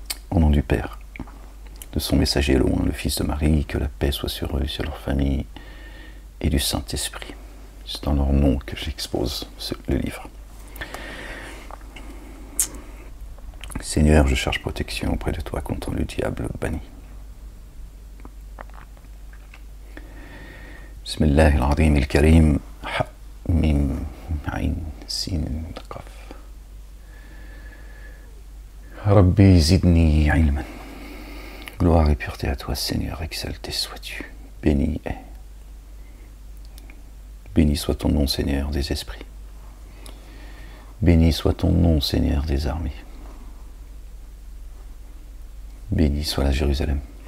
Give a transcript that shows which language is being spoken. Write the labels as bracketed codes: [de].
[fr] Au nom du Père, de son messager loin, le Fils de Marie, que la paix soit sur eux, sur leur famille, et du Saint-Esprit. C'est dans leur nom que j'expose le livre. Seigneur, je cherche protection auprès de toi contre le diable banni. [ar] بسم الله العظيم الكريم ميم عين سين قاف ربي زدني علما. [fr] Gloire et pureté à toi, Seigneur, exalté sois-tu. Béni est. Béni soit ton nom, Seigneur des esprits. Béni soit ton nom, Seigneur des armées. Béni soit la Jérusalem.